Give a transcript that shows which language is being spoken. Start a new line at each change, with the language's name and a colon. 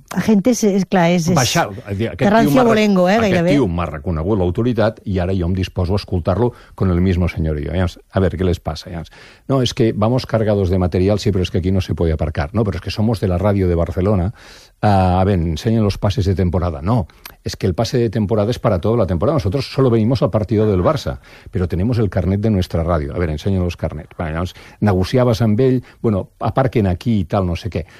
Catalan: Agente, és clar, és... baixar. Terrancio Bolengo, gairebé. Aquest tio m'ha reconegut l'autoritat i ara jo em disposo a escoltar-lo
Spanish: con el mismo señorío. A ver,
Catalan: què les passa?
Spanish: No,
Catalan: és que
Spanish: vamos cargados de material, sí,
Catalan: però és que
Spanish: aquí no se puede aparcar.
Catalan: No, però és que
Spanish: somos
Catalan: de la ràdio de Barcelona.
Spanish: A ver,
Catalan: ensenyen
Spanish: los pases de temporada. No, es que el pase de temporada es para toda la temporada. Nosotros solo venimos al partido del Barça, pero tenemos el carnet de nuestra radio. A ver,
Catalan: ensenyen
Spanish: los carnets.
Catalan: Bueno, llavors, negociaves amb ell, bueno, aparquen aquí i tal, no sé què.